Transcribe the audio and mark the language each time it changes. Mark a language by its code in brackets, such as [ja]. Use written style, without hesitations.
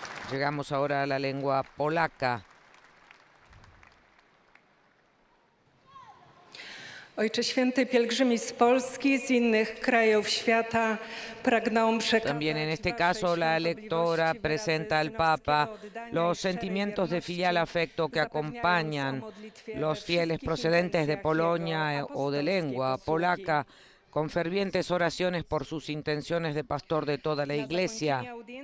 [es] Llegamos ahora a la lengua polaca. [pl] Ojcze Święty, pielgrzymi z Polski, z innych krajów świata pragną przekazać. [es] También en este caso la lectora presenta al Papa los sentimientos de filial afecto que acompañan los fieles procedentes de Polonia o de lengua polaca, con fervientes oraciones por sus intenciones de pastor de toda la Iglesia.